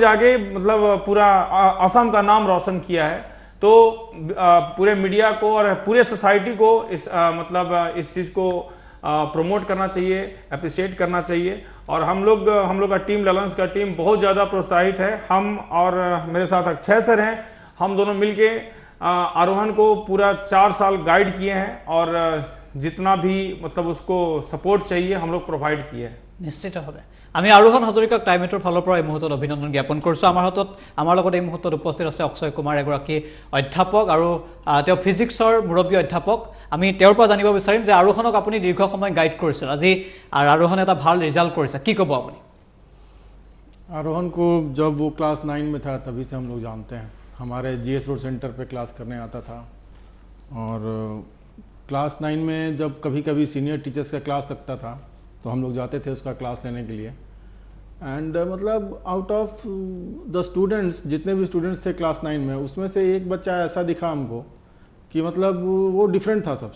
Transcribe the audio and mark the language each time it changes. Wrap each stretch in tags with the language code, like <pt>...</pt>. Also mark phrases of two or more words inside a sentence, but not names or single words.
<hi>जाके मतलब पूरा असम का नाम रोशन किया है तो पूरे मीडिया को और पूरे सोसाइटी को इस मतलब इस चीज़ को प्रमोट करना चाहिए अप्रिशिएट करना चाहिए और हम लोग का टीम लालंस का टीम बहुत ज़्यादा प्रोत्साहित है हम और मेरे साथ अक्षय सर हैं हम दोनों मिलके आरोहण को पूरा 4 साल गाइड किए हैं और जितना भी मतलब उसको सपोर्ट चाहिए हम लोग प्रोवाइड किए हैं</hi> <as>নিশ্চিত ভাৱে আমি আৰোহণ হাজৰিকাক টাইমেটৰ ফালৰ পৰা এই মুহূৰ্তত অভিনন্দন জ্ঞাপন কৰিছোঁ আমাৰ লগত এই মুহূৰ্তত উপস্থিত আছে অক্ষয় কুমাৰ এগৰাকী অধ্যাপক আৰু তেওঁ ফিজিক্সৰ মুৰব্বী অধ্যাপক আমি তেওঁৰ পৰা জানিব বিচাৰিম যে আৰোহণক আপুনি দীৰ্ঘ সময় গাইড কৰিছিল আজি আৰোহণ এটা ভাল ৰিজাল্ট কৰিছে কি ক'ব আপুনি</as> <hi>आरोहन को जब वो क्लास 9 में था तभी से हम लोग जानते हैं। हमारे जीएस रोड सेंटर पे क्लास करने आता था और क्लास 9 में जब कभी कभी</hi> <en>senior teachers</en> <hi>का क्लास लगता था तो हम लोग जाते थे उसका क्लास लेने के लिए। एंड मतलब</hi> <en>out of the students,</en> <hi>जितने भी स्टूडेंट्स थे क्लास 9 में, उसमें से एक बच्चा ऐसा दिखा हमको कि मतलब वो डिफरेंट था सबसे।</hi>